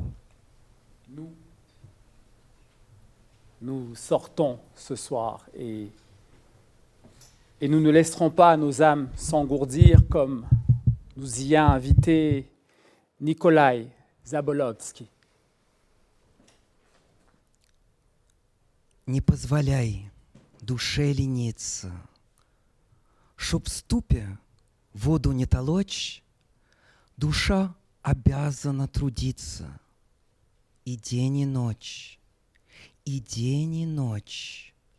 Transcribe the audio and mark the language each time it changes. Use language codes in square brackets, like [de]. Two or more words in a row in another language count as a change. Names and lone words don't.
[fr] Nous sortons ce soir et nous ne laisserons pas nos âmes s'engourdir comme nous y a invité Nikolai Zabolovski. [ru] Не позволяй душе лениться, чтоб в ступе воду не толочь, душа обязана трудиться и день и ночь, и день и ночь.